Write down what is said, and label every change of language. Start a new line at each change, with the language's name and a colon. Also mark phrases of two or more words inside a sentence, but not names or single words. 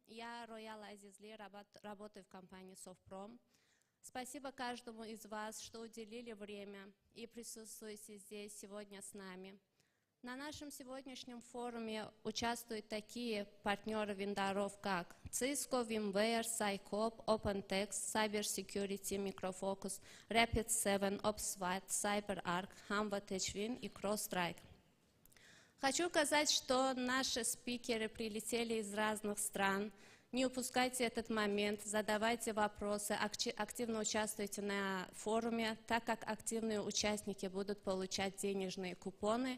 Russian: Я Роял Азизли, работаю в компании Softprom. Спасибо каждому из вас, что уделили время и присутствуете здесь сегодня с нами. На нашем сегодняшнем форуме участвуют такие партнеры вендоров, как Cisco, VMware, Sycope, OpenText, Cybersecurity, Micro Focus, Rapid7, OPSWAT, CyberArk, Hanwha Techwin и CrowdStrike. Хочу сказать, что наши спикеры прилетели из разных стран. Не упускайте этот момент, задавайте вопросы, активно участвуйте на форуме, так как активные участники будут получать денежные купоны.